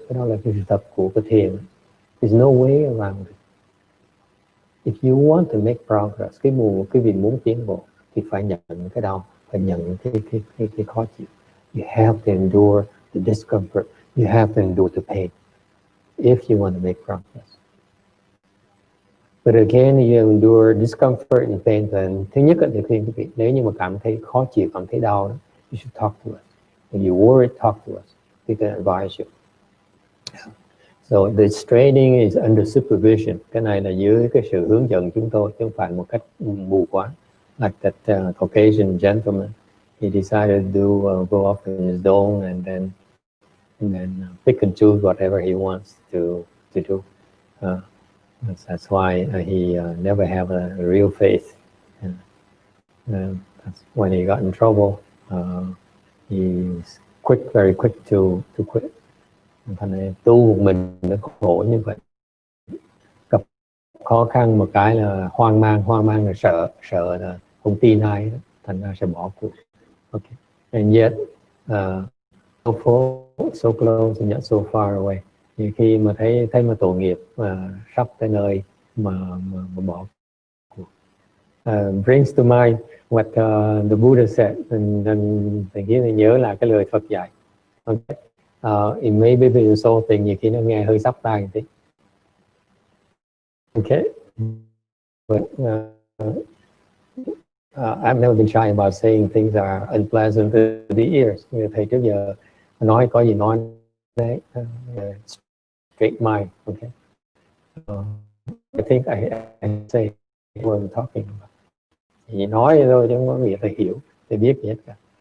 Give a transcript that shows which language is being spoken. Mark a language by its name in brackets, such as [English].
[Vietnamese] Cái đó là cái tập của cái thiền. [English] There's no way around it. If you want to make progress, [Vietnamese] cái vị muốn tiến bộ thì phải nhận cái đau, phải nhận cái khó chịu. [English] You have to endure the discomfort. You have to endure the pain if you want to make progress. But again, you endure discomfort and pain. [Vietnamese] Then thứ nhất là khuyên quý vị, nếu như mà cảm thấy khó chịu, cảm thấy đau, [English] you should talk to us. If you worry, talk to us. We can advise you. So the training is under supervision. [Vietnamese] Cái này là dưới cái sự hướng dẫn chúng tôi, chứ không phải một cách mù quáng. [English] Like that Caucasian gentleman, he decided to go off in his dome and then pick and choose whatever he wants to do. That's why he never have a real faith. That's when he got in trouble. He's very quick to quit. [Vietnamese] Thành này tu một mình nó khổ như vậy. Gặp khó khăn một cái là hoang mang là sợ là không tin ai đó, thành ra sẽ bỏ cuộc. [English] Okay. And yet so close and yet so far away. [Vietnamese] Thì khi mà thấy mà tội nghiệp mà sắp tới nơi mà bỏ cuộc. [English] Brings to mind what the Buddha said, and [Vietnamese] thầy nhớ là cái lời Phật dạy. [English] Okay. It may be insulting, [Vietnamese] nhiều khi nó nghe hơi sắp tai một tí. [English] Okay. But I've never been shy about saying things that are unpleasant to the ears. [Vietnamese] Thầy trước giờ nói có gì nói đấy, [English] straight mind. Okay. I think I say what I'm talking about. [Vietnamese] Chỉ nói thôi chứ không có nghĩa phải hiểu, phải biết gì hết cả.